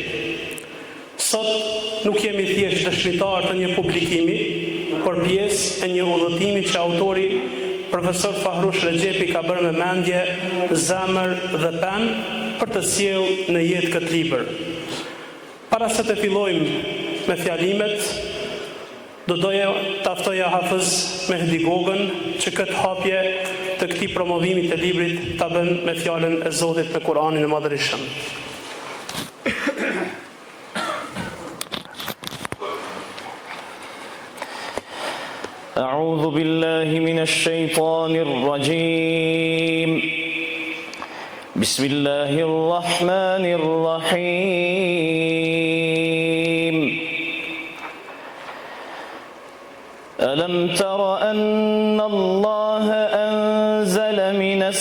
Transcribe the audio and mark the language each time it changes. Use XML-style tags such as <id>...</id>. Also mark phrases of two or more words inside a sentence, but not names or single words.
<sq>Sot nuk jemi thjesht dëshmitar të një publikimi, por pjesë e një udhëtimi që autori profesor Fahrush Rexhepi ka bërë me mendje, zemër dhe penë për të sjellë në jetë këtë libër. Para se të fillojmë me fjalimet, do doja ta ftoja Hafez Mehdi Gogën që këtë hapje të këtij promovimi të librit ta bën me fjalën e Zotit në Kur'anin e Madhërisëm.</sq> <ar>أعوذ بالله من الشيطان الرجيم بسم الله الرحمن الرحيم ألم تر أن الله أنزل من</ar>